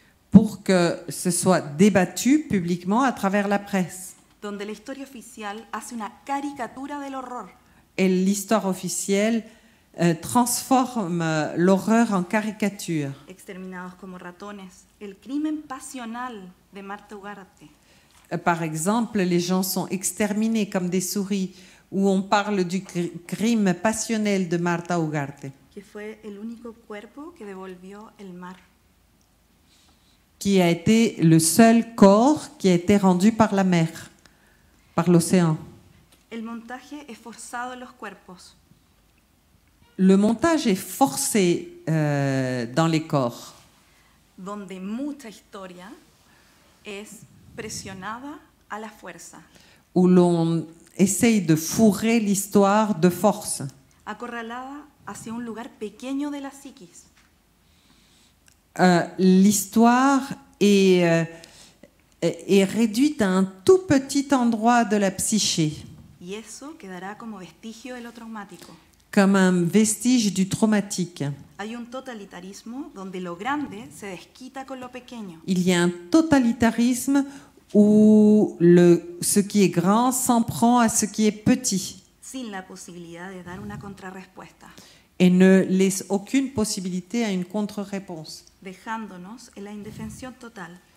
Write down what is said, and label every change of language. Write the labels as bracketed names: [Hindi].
[French] pour que ce soit débattu publiquement à travers la presse. [Spanish] donde la historia oficial hace una caricatura del horror, [French] Et l'histoire officielle transforme l'horreur en caricature. [Spanish] exterminados como ratones, el crimen pasional de Marta Ugarte, [French] Par exemple, les gens sont exterminés comme des souris, où on parle du crime passionnel de Marta Ugarte, [Spanish] que fue el único cuerpo que devolvió el mar. [French] qui a été le seul corps qui a été rendu par la mer, par l'océan. [Spanish] El montaje es forzado en los cuerpos, [French] Le montage est forcé dans les corps, [Spanish] donde mucha historia es presionada a la fuerza, [French] où l'on essaye de fourrer l'histoire de force, [Spanish] acorralada hacia un lugar pequeño de la psiquis, [French] l'histoire est réduite à un tout petit endroit de la psyché, [Spanish] y eso quedará como vestigio de lo traumático. [French] comme un vestige du traumatique. [Spanish] Hay un totalitarismo donde lo grande se desquita con lo pequeño, [French] Il y a un totalitarisme où ce qui est grand s'en prend à ce qui est petit [Spanish] sin la posibilidad de dar una contrarrespuesta, [French] et ne laisse aucune possibilité à une contre-réponse [Spanish] dejándonos en la indefensión total.